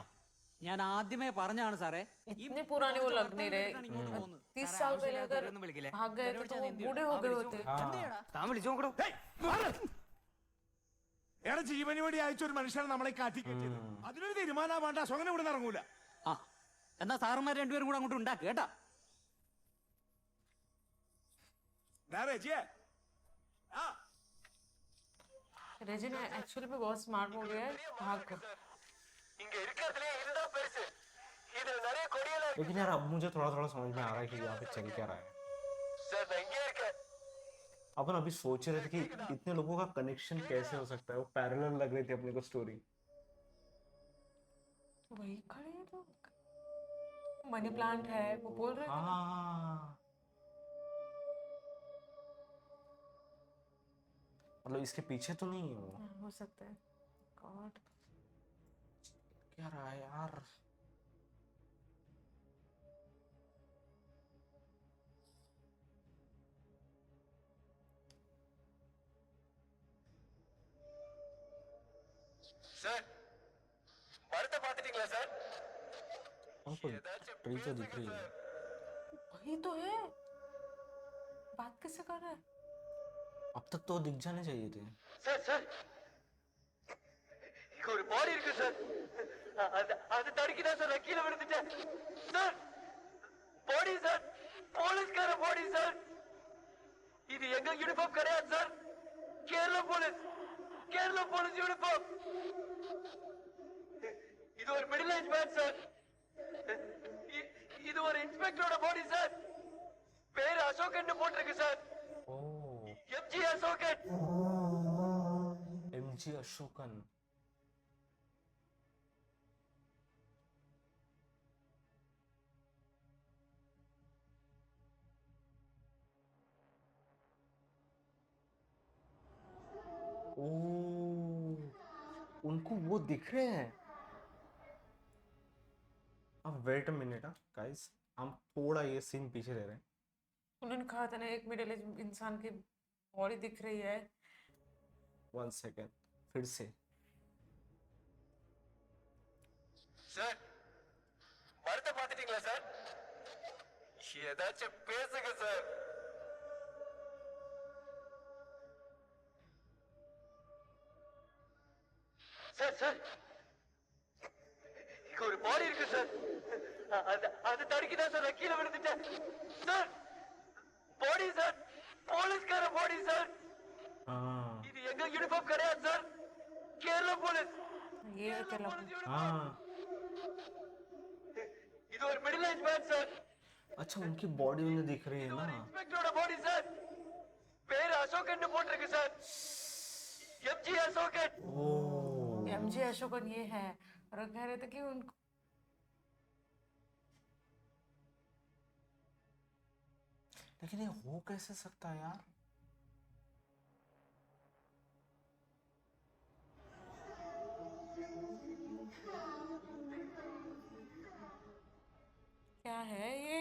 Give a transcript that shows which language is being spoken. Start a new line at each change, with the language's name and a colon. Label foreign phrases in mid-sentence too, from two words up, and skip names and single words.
Malayalam: ഞാൻ ആദ്യമേ പറഞ്ഞാണ് സാറേ.
Hindi: इतने पुराने वो लग नहीं रहे। 30 साल पहले अगर
Malayalam: ഒന്നും വിളിക്കില്ലേ?
Hindi: भाग गए थे तो वो बूढ़े हो गए होते।
Malayalam: താൻ വിളിച്ചു നോക്കണോ? എടാ ജീവന് വേണ്ടി അയച്ച ഒരു മനുഷ്യനെ നമ്മളെ കാട്ടിക്കറ്റിയത്. അതിനൊരു തീരുമാനം വേണ്ട, അശോകനെ ഇവിടെ ഇറങ്ങൂല. ആ എന്നാ സാറുമാർ രണ്ടുപേരും കൂടെ അങ്ങോട്ട് ഉണ്ടാക്കുക കേട്ടാ.
Hindi: रेजिन एक्चुअली में बहुत स्मार्ट हो गया है। भाग कर
Tamil: இங்க இருக்கிறதுலே இதுதான் பெருசு. இதுல நிறைய கொடியெல்லாம் இருக்கு.
Hindi: लेकिन यार अब मुझे थोड़ा थोड़ा समझ में आ रहा है कि यहाँ पे चल क्या रहा है
Tamil: சார் நான் இங்கே இருக்கேன்.
Hindi: अपन अभी सोच रहे थे कि इतने लोगों का कनेक्शन कैसे हो सकता है वो पैरेलल लग रही थी अपने को स्टोरी वही खड़े हैं लोग। मनी प्लांट है वो बोल रहे थे ना। हाँ मतलब इसके पीछे तो नहीं है वो हो सकता है। गॉड क्या रहा है यार
Tamil: சார் மரத்தை பார்த்துட்டீங்களா சார்?
Hindi: हमको ट्री तो दिख रही है वही तो है। बात किससे कर रहा है? अब तक तो दिख जाने चाहिए थे
Tamil: சார் சார் இங்க ஒரு பாடி இருக்கு சார். அது தடுக்கி தான் சார் நான் கீழே விழுந்துட்டேன். சார் பாடி சார், போலீஸ்கார பாடி சார். இது எங்க யூனிஃபார்ம் கிடையாது சார். கேரளா போலீஸ், கேரளா போலீஸ் யூனிஃபார்ம். இது ஒரு
English: middle age man
Tamil: சார். இது ஒரு இன்ஸ்பெக்டரோட பாடி சார். பேரு அசோகன் போட்டிருக்கு சார். ओ எம்ஜி அசோகன்.
Hindi: एमजी अशोकन ओ उनको वो दिख रहे हैं अब
English: wait a minute guys
Hindi: हम थोड़ा ये सीन पीछे ले रहे हैं उन्होंने कहा था ना एक
English: middle age
Hindi: इंसान की बॉडी दिख रही है। 1 सेकेंड फिर से
Tamil: சார் மரத்தை பார்த்துட்டீங்களா சார்? ஏதாச்சும் பேசுங்க சார். சார் சார் இங்க ஒரு பாடி இருக்கு சார். அது தடுக்கி தான் சார் நான் கீழே விழுந்துட்டேன். சார் பாடி சார், போலீஸ்கார பாடி சார்.
Hindi: हाँ
Tamil: இது எங்க யூனிஃபார்ம் கிடையாது சார். கேரளா போலீஸ்.
Hindi: ये है क्या लग हाँ
Tamil: இது ஒரு
English: middle age man
Tamil: சார்.
Hindi: अच्छा उनकी बॉडी उन्हें दिख रही है ना
Tamil: இன்ஸ்பெக்டரோட பாடி சார். பேரு அசோகன் போட்டிருக்கு சார். எம்ஜி அசோகன். ओ
Hindi: एमजे अशोकन ये है। और वो कह रहे थे कि उनको लेकिन ये हो कैसे सकता है यार क्या है ये?